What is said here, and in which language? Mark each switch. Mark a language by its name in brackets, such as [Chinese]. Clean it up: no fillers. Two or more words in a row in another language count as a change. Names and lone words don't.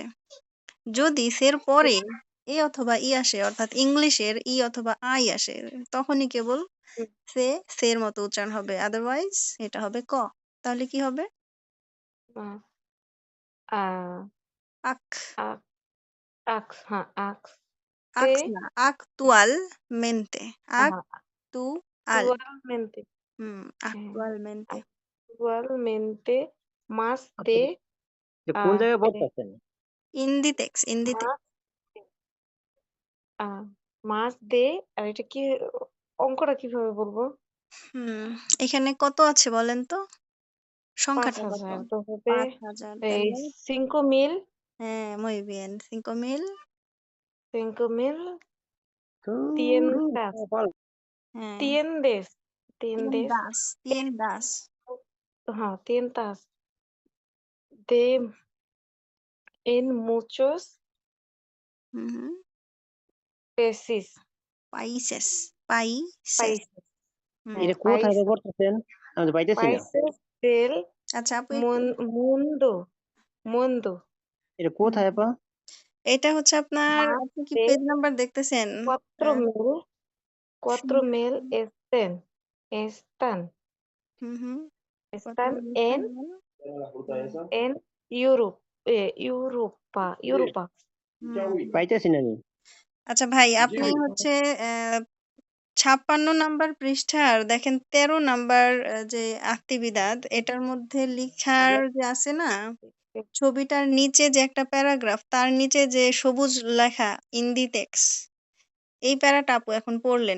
[Bangla] যদি সের পরে এ অথবা ই আসে অর্থাৎ ইংলিশের ই অথবা আই আসে তখনই কেবল সে সের মতো উচ্চারণ হবে। আদারওয়াইজ এটা হবে ক। তাহলে কি হবে? আ আ আক। আ আক্স হ্যাঁ আক্স তে আকস না, [Spanish] actual mente। আ actual। actualmente হ্যাঁ actualmente। actualmente más [Bangla] আপনি [Spanish] de [Bangla] এটা কোন জায়গায় [Spanish] espere [Bangla] পড়তেছেন? ইন্দিটেক্স, ইন্দিটেক্স। más আ [Spanish] más de [Bangla] আর এটা কি অঙ্কটা কিভাবে বলবো? হুম, এখানে কত আছে বলেন তো? সংখ্যাটা কত? ৫,০০০ তো হবে ৫,০০০ এই তাইলে 5,000 হ্যাঁ, [Spanish] muy bien। 5,000 5,000 [Bangla] ধুরু [Spanish] tiendas [Bangla] কপাল। হ্যাঁ, [Spanish] tiendes tiendes tiendas, tiendas। হ্যাঁ tiendas de en muchos হুম, হুম। países países, países। países হুম, [Bangla] হ্যাঁ এটা কোথায় [Spanish] países [Bangla] পড়তেছেন? আমি তো পাইতেছি না। [Spanish] países del [Bangla] আচ্ছা আপু একটু [Spanish] mundo mundo [Bangla] এটা হুম, কোথায় আপা? এটা হচ্ছে আপনার [Spanish] más [Bangla] আপনি কি [Spanish] de [Bangla] পেজ নাম্বার দেখতেছেন? [Spanish] cuatro আহ, mil cuatro হুম, mil están [Bangla] হুম, হুম। কত [Spanish] están [Bangla] লিখছেন বলেন? [Spanish] en Europe Europa হুম। [Bangla] পাইতেছি না আমি। আচ্ছা ভাই আপনি হচ্ছে ৫৬ নাম্বার পৃষ্ঠার দেখেন ১৩ নাম্বার যে আক্টিবিদাদ এটার মধ্যে লিখার যে আছে না ছবিটার নিচে যে একটা প্যারাগ্রাফ তার নিচে যে সবুজ লেখা ইন্দিটেক্স এই প্যারাটা আপু এখন পড়লেন।